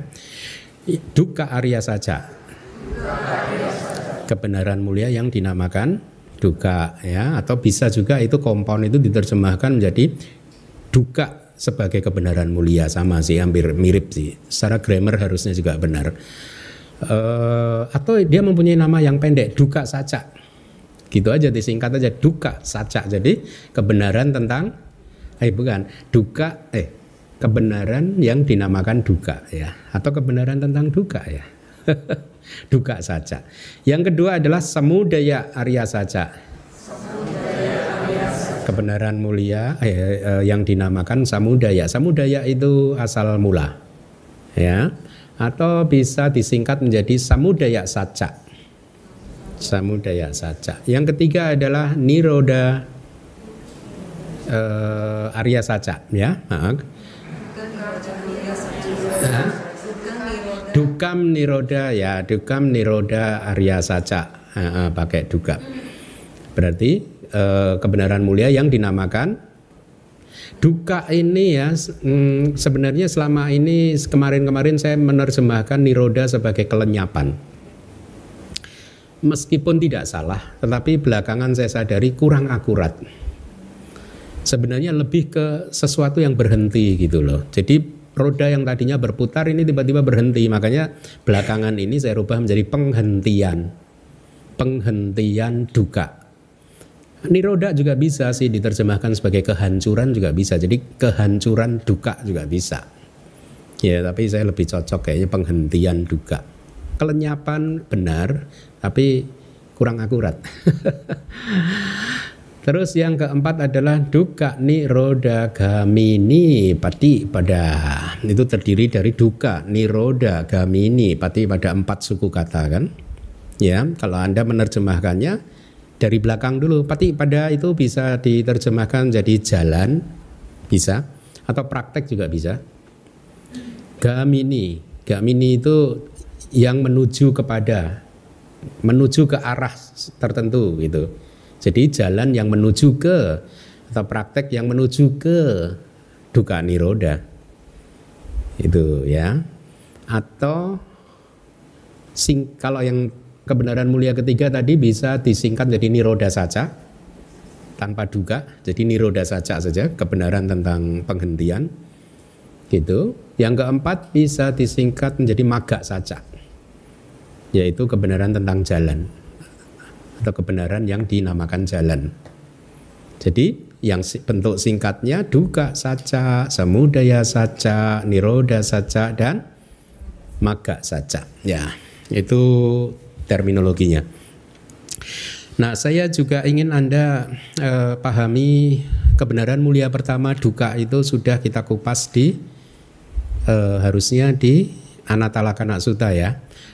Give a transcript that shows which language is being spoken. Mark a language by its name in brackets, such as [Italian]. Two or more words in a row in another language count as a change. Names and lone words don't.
[Pali] Dukkha arya sacca, [Indonesian] kebenaran mulia yang dinamakan dukkha, ya. Atau bisa juga itu kompon itu diterjemahkan menjadi dukkha sebagai kebenaran mulia. Sama sih, hampir mirip sih. Secara grammar harusnya juga benar. Atau dia mempunyai nama yang pendek, [Pali] dukkha sacca. [Indonesian] Gitu aja, disingkat aja, [Pali] dukkha sacca. [Indonesian] Jadi kebenaran tentang kebenaran yang dinamakan dukkha, ya, atau kebenaran tentang dukkha, ya. [Pali] Dukkha sacca. [Indonesian] Yang kedua adalah [Pali] samudaya arya sacca. [Indonesian] Kebenaran mulia yang dinamakan samudaya. Samudaya itu asal mula, ya, atau bisa disingkat menjadi [Pali] samudaya sacca. Samudaya sacca. [Indonesian] Yang ketiga adalah [Pali] nirodha arya sacca, [Indonesian] ya. [Pali] Dukkam nirodha, ya, dukkam nirodha arya sacca, [Indonesian] pakai dukkha. Berarti kebenaran mulia yang dinamakan dukkha ini, ya. Sebenarnya selama ini kemarin saya menerjemahkan nirodha sebagai kelenyapan. Meskipun tidak salah, tetapi belakangan saya sadari kurang akurat. Sebenarnya lebih ke sesuatu yang berhenti gitu loh. Jadi roda yang tadinya berputar ini tiba-tiba berhenti. Makanya belakangan ini saya rubah menjadi penghentian dukkha. Nirodha juga bisa sih diterjemahkan sebagai kehancuran, juga bisa. Jadi kehancuran dukkha juga bisa. Ya, tapi saya lebih cocok kayaknya penghentian dukkha. Kelenyapan benar, tapi kurang akurat. Terus yang keempat adalah [Pali] dukkha nirodha gamini patipada. [Indonesian] Itu terdiri dari [Pali] dukkha nirodha gamini patipada, [Indonesian] 4 suku kata kan. Ya, kalau Anda menerjemahkannya dari belakang dulu, patipada itu bisa diterjemahkan jadi jalan, bisa, atau praktek juga bisa. Gamini itu yang menuju ke arah tertentu gitu. Jadi jalan yang menuju ke, atau praktek yang menuju ke [Pali] dukkha nirodha [Indonesian] itu, ya. Atau kalau yang kebenaran mulia ketiga tadi bisa disingkat jadi [Pali] nirodha sacca [Indonesian] tanpa dukkha, jadi [Pali] nirodha sacca [Indonesian] saja, kebenaran tentang penghentian gitu. Yang keempat bisa disingkat menjadi [Pali] magga sacca, [Indonesian] yaitu kebenaran tentang jalan atau kebenaran yang dinamakan jalan. Jadi yang bentuk singkatnya [Pali] dukkha sacca, samudaya sacca, nirodha sacca, dan magga sacca. [Indonesian] Ya, itu terminologinya. Nah, saya juga ingin Anda pahami kebenaran mulia pertama dukkha itu sudah kita kupas harusnya di Anatalakkhana Sutta, ya.